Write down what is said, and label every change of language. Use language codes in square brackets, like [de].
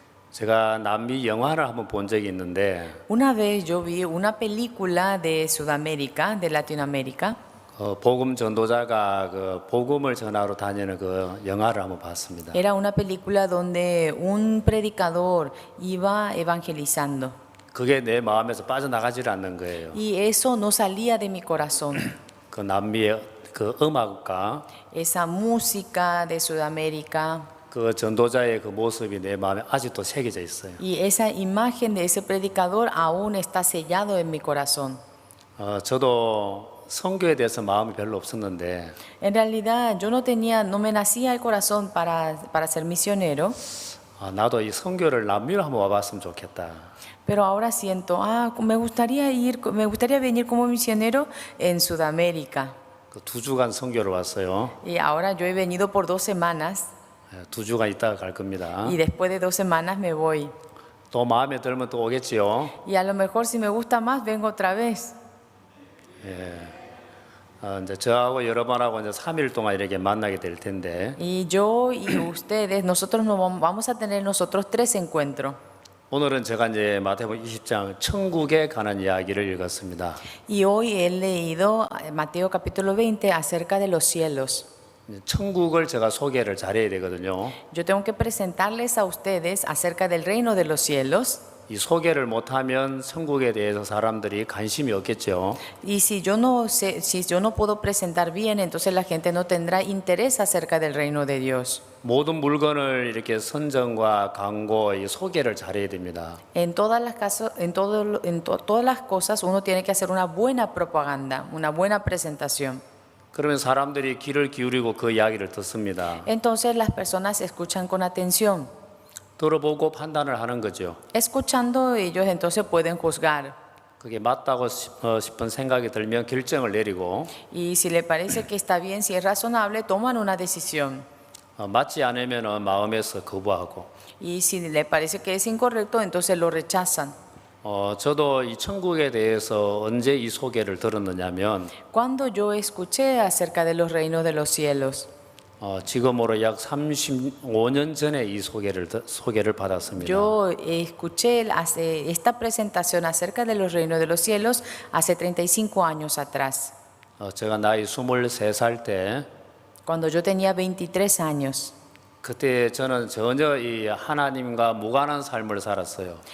[ko] 제가 남미 영화를 한번 본 적이 있는데 [es] Una vez yo vi una película de Sudamérica, de Latinoamérica. [ko] 복음 전도자가 그 복음을 전하러 다니는 그 영화를 한번 봤습니다. [es] Era una película donde un predicador iba evangelizando. [ko] 그게 내 마음에서 빠져나가질 않는 거예요. [es] Y eso no salía de mi corazón. [ko] 그 남미의 그 음악과 [es] Esa música de Sudamérica. [ko] 그 전도자의 그 모습이 내 마음에 아직도 새겨져 있어요. [es] Y esa imagen de ese predicador aún está sellado en mi corazón. [ko] 저도 선교에 대해서 마음이 별로 없었는데 [es] En realidad yo no me nacía el corazón para ser misionero, [ko] 나도 이 선교를 남미로 한번 와봤으면 좋겠다. [es] pero ahora siento, me gustaría venir como misionero en Sudamérica. [ko] 그 2주간 선교를 왔어요. [es] Y ahora yo he venido por 2 semanas [ko] 2주간 있다가 갈 겁니다. [es] y después de 2 semanas me voy. [ko] 또 마음에 들면 또 오겠지요. [es] Y a lo mejor si me gusta más vengo otra vez. [ko] 이제 저하고 여러분하고 이제 3일 동안 이렇게 만나게 될 텐데 [es] Y yo y ustedes, nosotros nos vamos a tener 3 encuentros. [ko] 오늘은 제가 이제 마태복음 20장 천국에 관한 이야기를 읽었습니다. [es] Y hoy he leído Mateo capítulo 20 acerca de los cielos. [ko] 천국을 제가 소개를 잘해야 되거든요. [es] Yo tengo que presentarles a ustedes acerca del reino de los cielos. [ko] 이 소개를 못하면 천국에 대해서 사람들이 관심이 없겠죠. [es] Y si yo no sé, si yo no puedo presentar bien, entonces la gente no tendrá interés acerca del reino de Dios. [ko] 모든 물건을 이렇게 선전과 광고, 이 소개를 잘해야 됩니다. [es] En todas las casos, todas las cosas uno tiene que hacer una buena propaganda, una buena presentación. [ko] 그러면 사람들이 귀를 기울이고 그 이야기를 듣습니다. [es] Entonces las personas escuchan con atención. [ko] 들어보고 판단을 하는 거죠. [es] Escuchando ellos entonces pueden juzgar. [ko] 그게 맞다고 싶은 생각이 들면 결정을 내리고 [es] Y si le parece que está bien, si es razonable, toman una decisión. [ko] 맞지 않으면 마음에서 거부하고 [es] Y si le parece que es incorrecto, entonces lo rechazan. [ko] 저도 이 천국에 대해서 언제 이 소개를 들었느냐면 [es] Cuando yo escuché acerca de los reinos de los cielos, [ko] 지금으로 약 35년 전에 이 소개를 받았습니다. [es] yo escuché esta presentación acerca de los reinos de los cielos hace 35 años atrás, [ko] 제가 나이 23살 때 [es] cuando yo tenía 23 años. [ko] 그때 저는 전혀 이 하나님과 무관한 삶을 살았어요.